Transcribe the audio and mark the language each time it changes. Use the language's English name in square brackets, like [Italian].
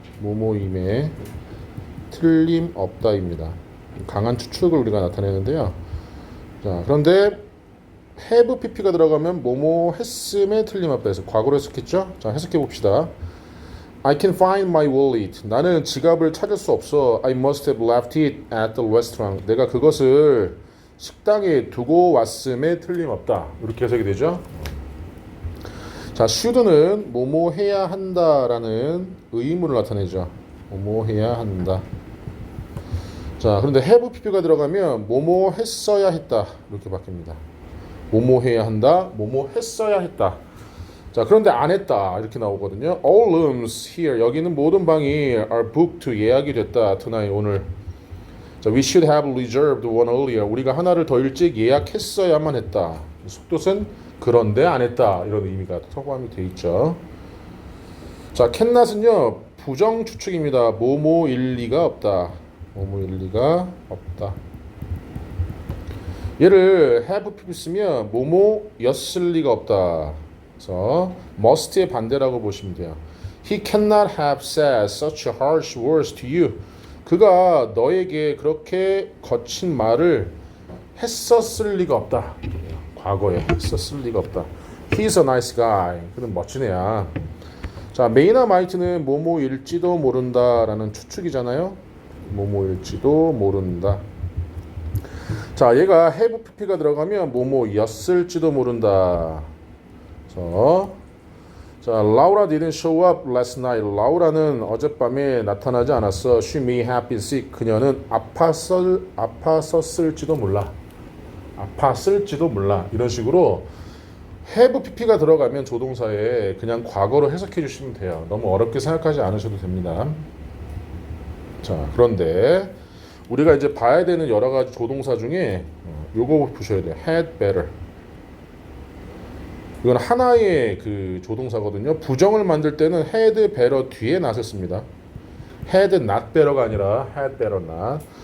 [Korean] 뭐뭐임에 틀림없다입니다. 강한 추측을 우리가 나타내는데요. 자, 그런데 have pp가 들어가면 뭐뭐 했음에 틀림없다 해서 과거로 해석했죠? 자, 해석해 봅시다. [English] I can find my wallet. [Korean] 나는 지갑을 찾을 수 없어. [English] I must have left it at the restaurant. [Korean] 내가 그것을 식당에 두고 왔음에 틀림없다. 이렇게 해석이 되죠. 자, should는 뭐뭐 해야 한다라는 의문을 나타내죠. 뭐뭐 해야 한다. 자, 그런데 have pp가 들어가면 뭐뭐 했어야 했다. 이렇게 바뀝니다. 뭐뭐 해야 한다. 뭐뭐 했어야 했다. 자, 그런데 안 했다. 이렇게 나오거든요. [English] All rooms here. [Korean] 여기는 모든 방이 [English] are booked. [Korean] 예약이 됐다. tonight. 오늘. [English] 자, we should have reserved one earlier. [Korean] 우리가 하나를 더 일찍 예약했어야만 했다. 속뜻은 그런데 안 했다. 이런 의미가 포함이 돼 있죠. 자, cannot은요 부정 추측입니다. 뭐뭐일 리가 없다. 뭐뭐일 리가 없다. 얘를 have pp 쓰면 뭐뭐였을 리가 없다. 그래서 must의 반대라고 보시면 돼요. [English] He cannot have said such harsh words to you. [Korean] 그가 너에게 그렇게 거친 말을 했었을 리가 없다. 과거에 했었을 리가 없다. [English] He's a nice guy. [Korean] 그는 멋진 애야. 자, may나 might는 뭐뭐일지도 모른다라는 추측이잖아요. 뭐뭐일지도 모른다. 자, 얘가 have pp가 들어가면 뭐뭐였을지도 모른다. [English] 그래서 자, Laura didn't show up last night. [Korean] 라우라는 어젯밤에 나타나지 않았어. [English] She may have been sick. [Korean] 그녀는 아팠을지도 몰라. 아팠을지도 몰라. 이런 식으로 have pp가 들어가면 조동사에 그냥 과거로 해석해 주시면 돼요. 너무 어렵게 생각하지 않으셔도 됩니다. 자, 그런데 우리가 이제 봐야 되는 여러 가지 조동사 중에 요거 보셔야 돼요. [English] had better. [Korean] 이건 하나의 그 조동사거든요. 부정을 만들 때는 had better 뒤에 낫을 씁니다. [English] had not better가 아니라 had better not.